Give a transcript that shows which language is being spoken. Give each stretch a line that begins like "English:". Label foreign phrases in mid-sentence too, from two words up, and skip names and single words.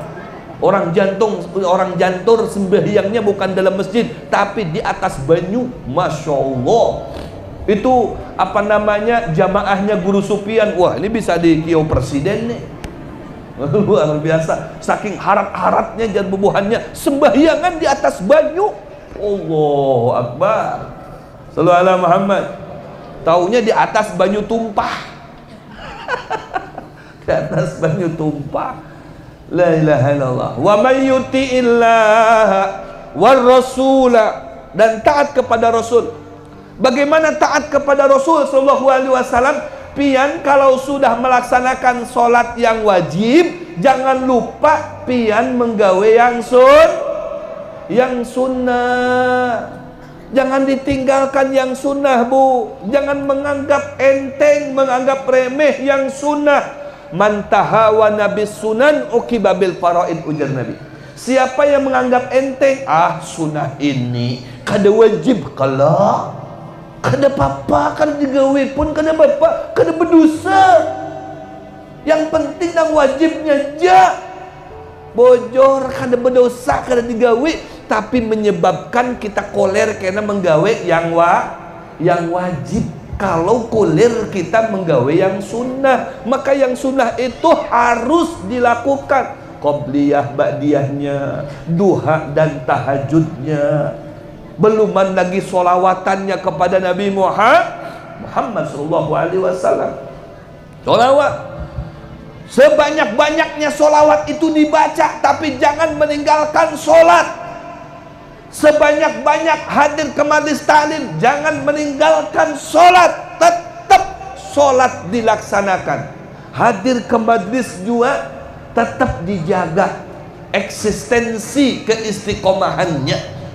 Indonesian: Orang jantur sembahyangnya bukan dalam masjid, tapi di atas banyu,
Arabic: ما شاء الله.
Indonesian: Itu apa namanya, jamaahnya Guru Supian. Wah, ini bisa di Kio Presiden nih. Luar biasa, saking harat-haratnya dan bubuhannya, sembahyangan di atas banyu.
Arabic: الله أكبر. صلوا على محمد.
Banjar: Taunya di atas banyu tumpah. Di atas banyu tumpah.
Arabic: لا إله إلا الله. ومن يطع الله والرسول,
Indonesian: dan taat kepada Rasul. Bagaimana taat kepada Rasul
Arabic: صلى الله عليه وسلم?
Indonesian: Pian kalau sudah melaksanakan sholat yang wajib, jangan lupa pian menggawe yang sunnah. Jangan ditinggalkan yang sunnah, Bu. Jangan menganggap enteng, menganggap remeh yang sunnah.
Arabic: من تهاون بالسنن عوقب بالفرائض,
Banjar: ujar Nabi. Siapa yang menganggap enteng, sunnah ini kada wajib kalau kada apa-apa, kada digawe pun kada apa-apa, kada berdosa. Yang penting nang wajibnya aja. Bojor kada berdosa, kada digawe, tapi menyebabkan kita koler karena menggawe yang wajib. Kalau koler kita menggawe yang sunnah, maka yang sunnah itu harus dilakukan.
Indonesian: Qobliyah, ba'diyahnya, duha dan tahajudnya, beluman lagi solawatannya kepada Nabi Muhammad
Arabic: صلى الله عليه وسلم.
Indonesian: Solawat, sebanyak-banyaknya solawat itu dibaca, tapi jangan meninggalkan solat. Sebanyak-banyak hadir ke majlis taklim, jangan meninggalkan solat. Tetap solat dilaksanakan. Hadir ke majlis juga tetap dijaga eksistensi keistiqomahannya.